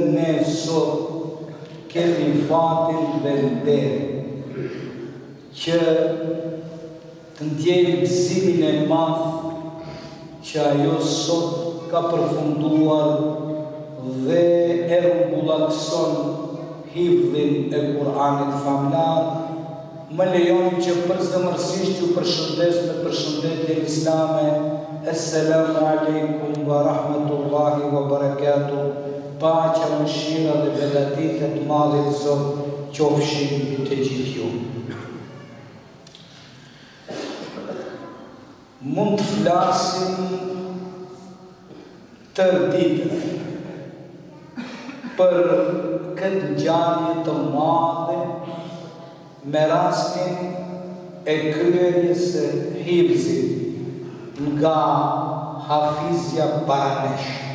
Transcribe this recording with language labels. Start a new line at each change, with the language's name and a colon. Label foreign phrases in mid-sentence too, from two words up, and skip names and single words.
Albanian: ne sot kemi fatin dhe nderin që të ndjejmë gëzimin e madh që ajo sot ka përfunduar dhe e rrumbullakson hifdhin e Kur'anit famlar. Më lejoni që përzemërsisht ju përshëndes me përshëndetjen islame.
Arabic: السلام عليكم ورحمة الله وبركاته.
Albanian: Paqja, mëshira dhe begatit e të Madhit Zot qofshin mbi të gjithë ju. Mund të flasim tërë ditën për këtë ngjarje të madhe me rastin e kryerjes së hifzit nga hafizja paranesh.